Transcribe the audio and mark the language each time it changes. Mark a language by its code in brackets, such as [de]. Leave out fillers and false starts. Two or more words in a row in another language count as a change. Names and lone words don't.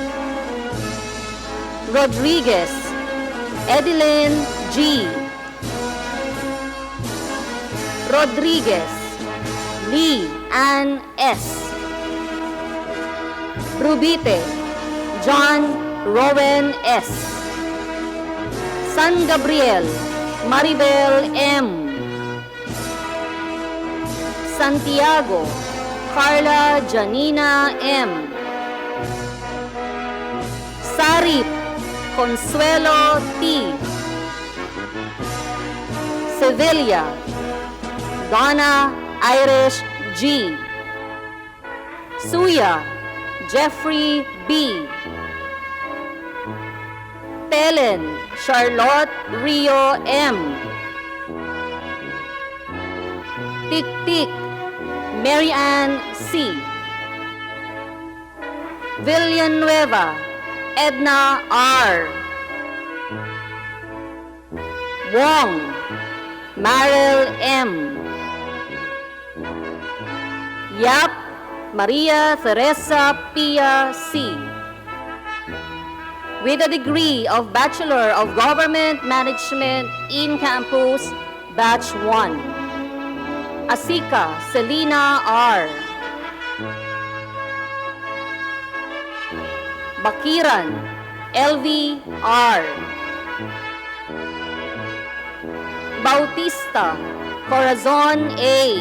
[en] Rodriguez Edeline G. Rodriguez Lee Ann S. Rubite John Rowan S. San Gabriel Maribel M. Santiago Carla Janina M. Sarip Consuelo T. Sevilla Donna Irish G. Suya Jeffrey B. Telen Charlotte Rio M. Tik-Tik Mary Ann C. Villanueva Edna R. Wong Maril M. Yap Maria Teresa Pia C. With a degree of Bachelor of Government Management in Campus, Batch 1. Asika Selina R. Bakiran LV R. Bautista Corazon A.